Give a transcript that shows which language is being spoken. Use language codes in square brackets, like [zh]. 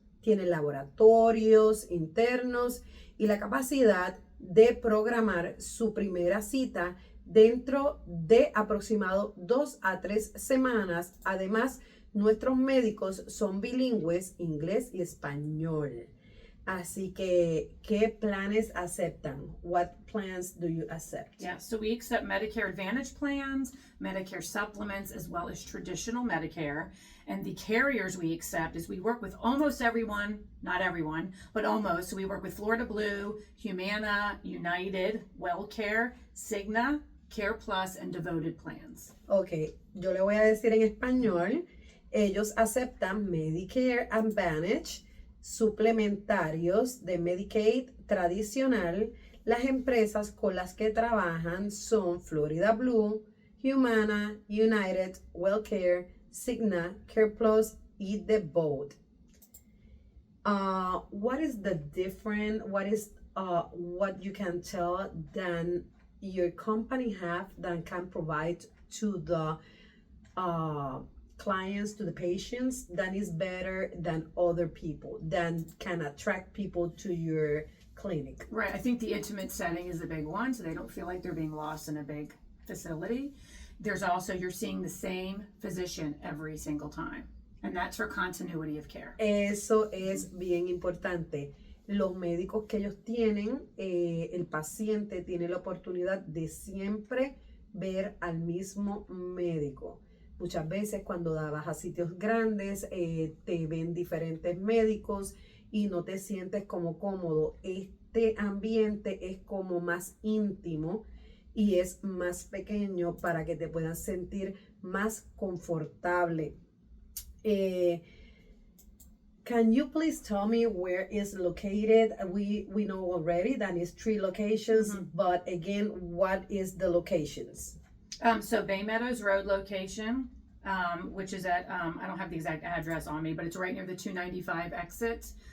[es] Tienen laboratorios internos y la capacidad de programar su primera cita dentro de aproximado 2 a 3 semanas. Además, nuestros médicos son bilingües, inglés y español. Así que, ¿qué planes aceptan? [en] What plans do you accept? Yeah, so we accept Medicare Advantage plans, Medicare supplements, as well as traditional Medicare. And the carriers we accept is we work with almost everyone, not everyone, but almost. So we work with Florida Blue, Humana, United, WellCare, Cigna, Care Plus, and Devoted plans. [es] Ok, yo le voy a decir en español. Ellos aceptan Medicare Advantage, suplementarios de Medicaid tradicional. Las empresas con las que trabajan son Florida Blue, Humana, United, WellCare, Cigna, Care Plus y Devoted. [en] What is the different? What you can tell than your company have that can provide to the clients, to the patients, that is better than other people, that can attract people to your clinic? Right, I think the intimate setting is the big one, so they don't feel like they're being lost in a big facility. There's also, you're seeing the same physician every single time, and that's for continuity of care. [es] Eso es bien importante. Los médicos que ellos tienen, el paciente tiene la oportunidad de siempre ver al mismo médico. Muchas veces cuando vas a sitios grandes, te ven diferentes médicos y no te sientes como cómodo. Este ambiente es como más íntimo y es más pequeño para que te puedas sentir más confortable. [en] Can you please tell me where is located? We know already that is 3 locations, but again, what is the locations? So Baymedows Road location, which is at, I don't have the exact address on me, but it's right near the 295 exit.